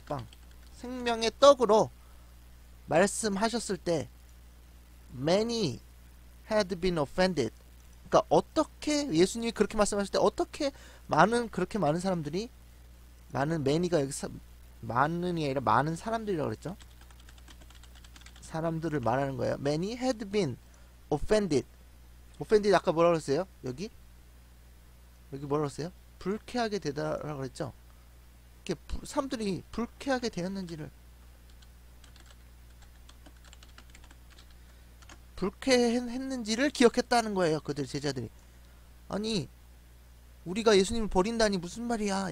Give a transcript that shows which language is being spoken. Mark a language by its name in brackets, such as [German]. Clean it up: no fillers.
[Korean] 빵 생명의 떡으로 말씀하셨을 때 [English] many had been offended [Korean] 그러니까 어떻게 예수님이 그렇게 말씀하실 때 어떻게 그렇게 많은 사람들이 many가 여기서 많은이 아니라 많은 사람들이라고 그랬죠. 사람들을 말하는 거예요. [English] many had been offended [Korean] 아까 뭐라고 그랬어요? 여기 뭐라고 그랬어요? 불쾌하게 되다라고 그랬죠. 이렇게 사람들이 불쾌하게 되었는지를 불쾌했는지를 기억했다는 거예요. 그들 제자들이. 아니 우리가 예수님을 버린다니 무슨 말이야.